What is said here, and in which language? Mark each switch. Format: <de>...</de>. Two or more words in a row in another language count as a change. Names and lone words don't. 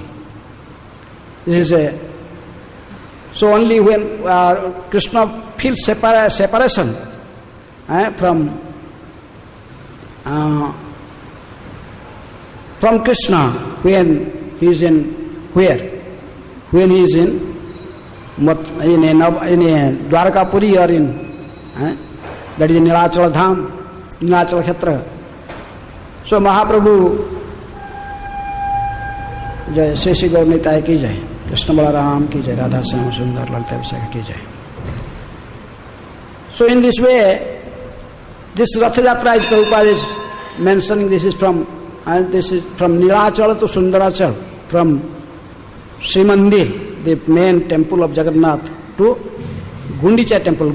<en>This is so only when Krishna feels separation from Krishna, when he is in where? When he is in Dwarkapuri or in that is in Nilachal Dham, Nilachal Khetra.</en> <hi>So Mahaprabhu जय श्री श्री गौर निताय की जय, कृष्ण बलराम की जय, राधा श्याम सुंदर ललिता विशाखा की जय.</hi> <en>So in this way, this Rath Yatra is Prabhupada is mentioning, this is from Nilachal to Sundarachal, from Sri Mandir, the main temple of Jagannath, to Gundicha temple.</en>